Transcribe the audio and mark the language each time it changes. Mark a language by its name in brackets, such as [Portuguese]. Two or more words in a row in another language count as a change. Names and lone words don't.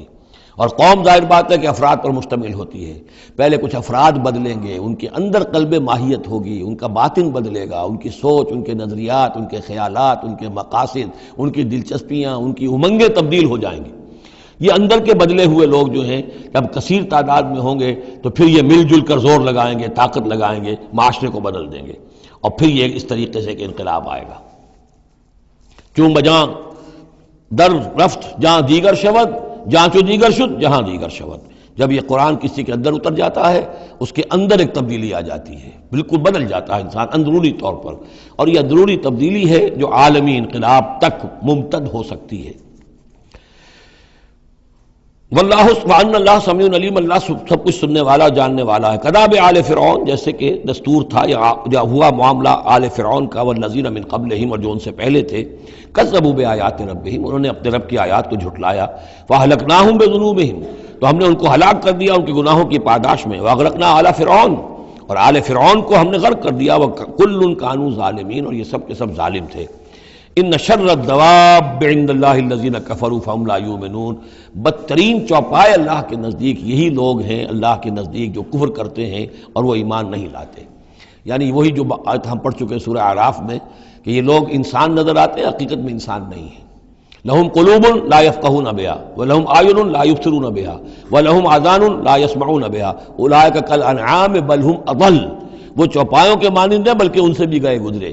[Urdu] اور قوم ظاہر بات ہے کہ افراد پر مشتمل ہوتی ہے، پہلے کچھ افراد بدلیں گے، ان کے اندر قلب ماہیت ہوگی، ان کا باطن بدلے گا، ان کی سوچ، ان کے نظریات، ان کے خیالات، ان کے مقاصد، ان کی دلچسپیاں، ان کی امنگیں تبدیل ہو جائیں گی۔ یہ اندر کے بدلے ہوئے لوگ جو ہیں جب کثیر تعداد میں ہوں گے تو پھر یہ مل جل کر زور لگائیں گے، طاقت لگائیں گے، معاشرے کو بدل دیں گے، اور پھر یہ اس طریقے سے کہ انقلاب آئے گا۔ [Persian] چون بجاں در رفت جہاں دیگر شود، جہاں چو دیگر شد جہاں دیگر شود، [Urdu] جب یہ قرآن کسی کے اندر اتر جاتا ہے اس کے اندر ایک تبدیلی آ جاتی ہے، بالکل بدل جاتا ہے انسان اندرونی طور پر، اور یہ اندرونی تبدیلی ہے جو عالمی انقلاب تک ممتد ہو سکتی ہے۔ [Arabic] واللہ سبحان اللہ سمیع علیم، [Urdu] اللہ سب کچھ سننے والا جاننے والا ہے۔ [Arabic] کذاب آل فرعون، [Urdu] جیسے کہ دستور تھا یا ہوا معاملہ آل فرعون کا، [Arabic] والذین من قبلہم، [Urdu] اور جو ان سے پہلے تھے، [Arabic] کذبوا بآیات ربہم، [Urdu] انہوں نے اپنے رب کی آیات کو جھٹلایا، [Arabic] فاہلکناہم بذنوبہم، [Urdu] تو ہم نے ان کو ہلاک کر دیا ان کے گناہوں کی پاداش میں، [Arabic] واغرقنا آل فرعون، [Urdu] اور آل فرعون کو ہم نے غرق کر دیا، [Arabic] وکل کانوا ظالمین، [Urdu] اور یہ سب کے سب ظالم تھے۔ [Arabic] ان شر الدواب عند اللہ الذین کفروا فہم لا یؤمنون، [Urdu] بدترین چوپائے اللہ کے نزدیک یہی لوگ ہیں، اللہ کے نزدیک جو کفر کرتے ہیں اور وہ ایمان نہیں لاتے۔ یعنی وہی جو آیت ہم پڑھ چکے سورہ اعراف میں کہ یہ لوگ انسان نظر آتے ہیں، حقیقت میں انسان نہیں ہیں۔ [Arabic] لہم قلوب لا یفقہون بہا ولہم اعین لا یبصرون بہا ولہم آذان لا یسمعون بہا اولئک کالانعام بل ہم اضل، [Urdu] وہ چوپایوں کے مانند ہیں بلکہ ان سے بھی گئے گزرے۔